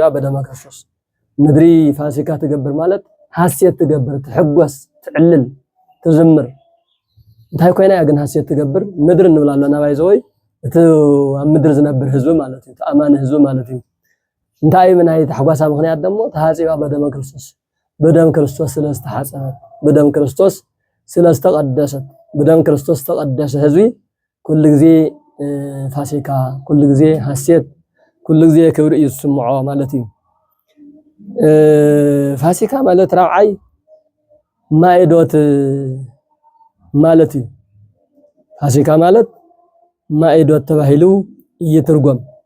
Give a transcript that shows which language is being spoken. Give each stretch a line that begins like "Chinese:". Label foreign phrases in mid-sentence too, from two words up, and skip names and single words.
Tigrinya: በደመ ክርስቶስ ምድሪ ፋሲካ ትገብር ማለት ሐሴት ትገብር ትሕጎስ ትዕልል ትዝምር እንታይ ኮይና ግን ሐሴት ትገብር ምድር እንብላለን ናባይዘወይ እቲ ኣብ ምድር ዝነብር ህዝብ ማለት እዩ ተኣማኒ ህዝብ ማለት እዩ እንታይ ምናይ ተሕጓሳ ምኽንያት ደሞ ተሐጺባ በደመ ክርስቶስ በደም ክርስቶስ ስለስተሐጸበት በደም ክርስቶስ ስለስተቀደሰት በደም ክርስቶስ ተቀደሰ ህዝቢ ኩሉ ግዜ ፋሲካ ኩሉ ግዜ ሐሴት ኩሉ ግዜ ክብሪ ይስምዖ ማለት እዩ ፋሲካ ማለት ራብዓይ ማይዶት ማለት እዩ ፋሲካ ማለት ማይዶት ተባሂሉ ይትርጎም